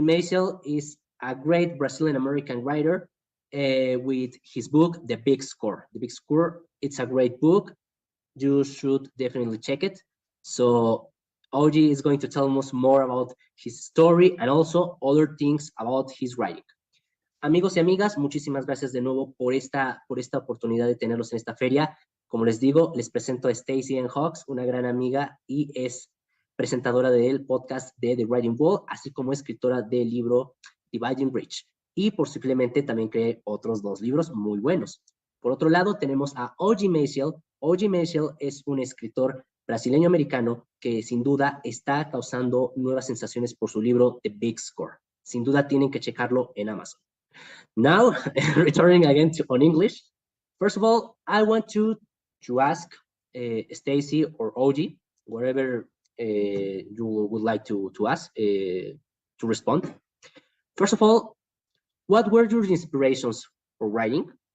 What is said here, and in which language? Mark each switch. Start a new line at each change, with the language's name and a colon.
English: Maciel is a great Brazilian American writer with his book, The Big Score. The Big Score, it's a great book. You should definitely check it. So OG is going to tell us more about his story and also other things about his writing.
Spanish: Amigos y amigas, muchísimas gracias de nuevo por esta oportunidad de tenerlos en esta feria. Como les digo, les presento a Stacy Ann Hawks, una gran amiga y es presentadora del podcast de The Writing Wall, así como escritora del libro Dividing Bridge. Y posiblemente también cree otros dos libros muy buenos. Por otro lado, tenemos a O.G. Maciel. O.G. Maciel es un escritor brasileño-americano que sin duda está causando nuevas sensaciones por su libro The Big Score. Sin duda tienen que checarlo en Amazon.
English: Now, returning again on English, first of all, I want to ask Stacy or OG, wherever you would like to ask, to respond. First of all, what were your inspirations for writing?